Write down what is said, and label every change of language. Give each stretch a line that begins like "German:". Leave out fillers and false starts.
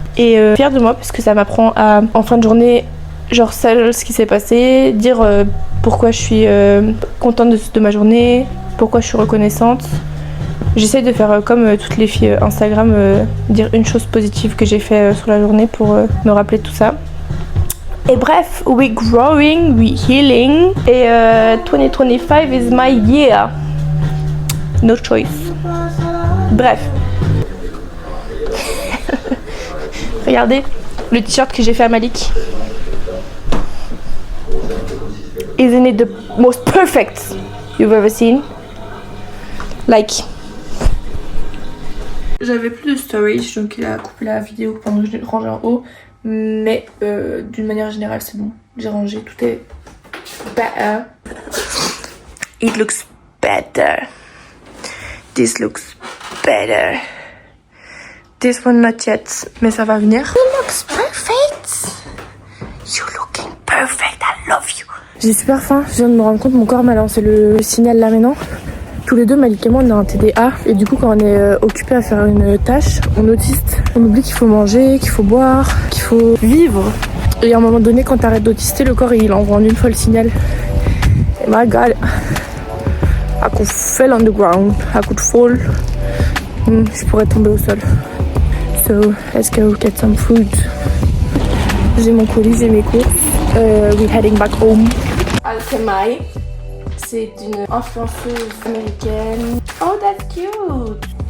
French: Et fière de moi parce que ça m'apprend à en fin de journée genre ce qui s'est passé, dire pourquoi je suis contente de ma journée, pourquoi je suis reconnaissante. J'essaie de faire comme toutes les filles Instagram, dire une chose positive que j'ai fait sur la journée pour me rappeler tout ça. Et bref,
English: we growing, we healing. Et 2025 is my year. No choice. Bref.
French: Regardez le t-shirt que j'ai fait à Malik.
English: Isn't it the most perfect you've ever seen? Like.
French: J'avais plus de storage, donc il a coupé la vidéo pendant que je l'ai rangé en haut. Mais d'une manière générale, c'est bon. J'ai rangé, tout est better.
English: It looks better. This looks better. This one not yet,
French: mais ça va venir.
English: It looks perfect. You looking perfect, I love you.
French: J'ai super faim, je viens de me rendre compte, mon corps m'a lancé le signal là maintenant. Tous les deux, Malik et moi, on a un TDA. Et du coup, quand on est occupé à faire une tâche, on autiste. On oublie qu'il faut manger, qu'il faut boire, qu'il faut vivre. Et à un moment donné, quand t'arrêtes d'autister, le corps, il envoie en une fois le signal.
English: Et my God, I could fall on the ground, I could fall.
French: Je pourrais tomber au sol.
English: So, let's go get some food.
French: J'ai mon colis, j'ai mes courses.
English: We're heading back home.
French: Alchemy. C'est une influenceuse américaine.
English: Oh, that's cute!